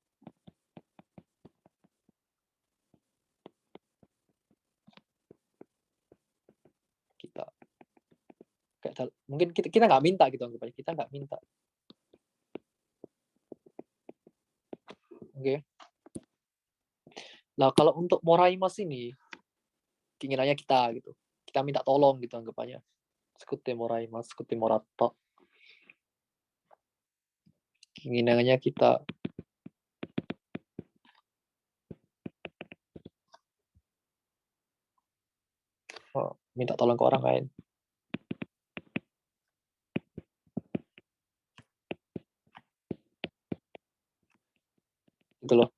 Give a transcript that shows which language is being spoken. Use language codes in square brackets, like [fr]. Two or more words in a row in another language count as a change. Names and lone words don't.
[id] Mungkin kita nggak minta gitu anggapannya, kita nggak minta. Oke. Nah, kalau untuk moraimas ini keinginannya kita gitu. Kita minta tolong gitu anggapannya. [ja] 作ってもらいます、作ってもらった. [id] Keinginannya kita minta tolong ke orang lain. Gitu loh.